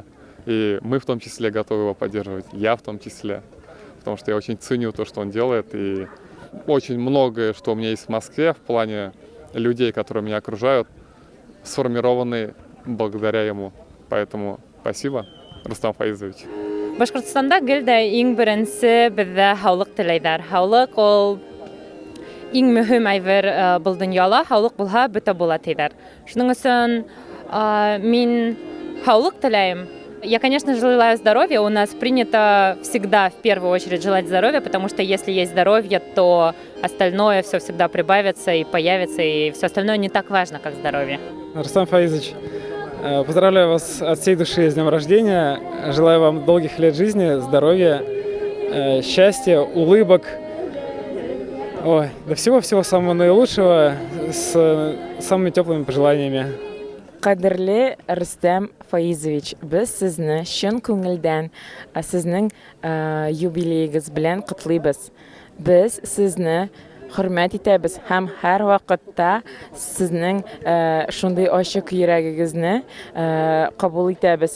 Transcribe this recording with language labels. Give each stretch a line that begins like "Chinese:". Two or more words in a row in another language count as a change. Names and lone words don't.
Russian: И мы в том числе готовы его поддерживать, я в том числе. Потому что я очень ценю то, что он делает. И очень многое, что у меня есть в Москве в плане людей, которые меня окружают, сформированы благодаря ему. Поэтому спасибо, Рустам Фаизович.
Bashkir: Башкортстанда гел дә иң беренче бездә һаулык теләйләр. Һаулык ул иң мөһим әйбер был дөньяла. Һаулык булһа, бөтә була диләр. Шуның өчен мин һаулык теләйм.
Russian: Я, конечно, желаю здоровья. У нас принято всегда в первую очередь желать здоровья, потому что если есть здоровье, то остальное все всегда прибавится и появится, и все остальное не так важно, как здоровье. Рустам Фаизович, поздравляю вас от всей души с днем рождения. Желаю вам долгих лет жизни, здоровья, счастья, улыбок. До всего-всего самого наилучшего, с самыми теплыми пожеланиями.
Tatar: Кадерле Рустам Фаизович, без сезне чын күңелдән сезнең юбилейгыз белән котлыйбыз. Без сезне хөрмәт итәбез һәм һәр вакытта сезнең шундый ачык йөрәгегезне кабул итәбез.